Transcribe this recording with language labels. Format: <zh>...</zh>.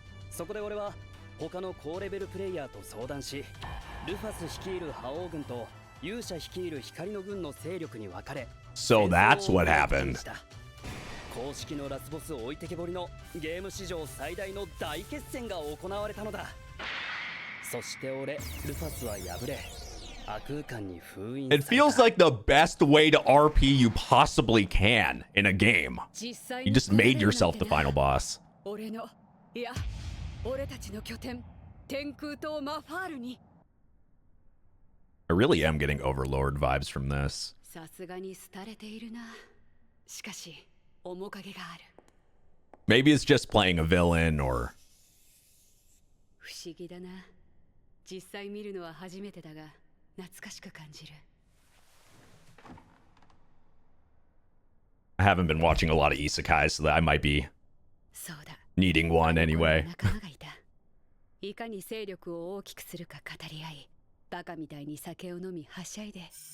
<ja>そこで俺は他の高レベルプレイヤーと相談し、ルファス率いる覇王軍と勇者率いる光の軍の勢力に分かれ、</ja> <en>So that's what happened.</en> <ja>公式のラスボス置いてけぼりのゲーム史上最大の大決戦が行われたのだ。そして俺ルファスは敗れ、悪空間に封印された。</ja> <en>It feels like the best way to RP you possibly can in a game. You just made yourself the final boss.</en> <ja>俺の、いや、俺たちの拠点、天空島マファールに。</ja> <en>I really am getting Overlord vibes from this.</en> <ja>さすがに廃れているな。しかし、面影がある。</ja> <en>Maybe it's just playing a villain or...</en> <ja>不思議だな。実際見るのは初めてだが、懐かしく感じる。</ja> <en>I haven't been watching a lot of isekai, so that I might be</en> <ja>そうだ。</ja> <en>needing one anyway.</en> <ja>仲間がいた。いかに勢力を大きくするか語り合い、バカみたいに酒を飲みはしゃいで。</ja>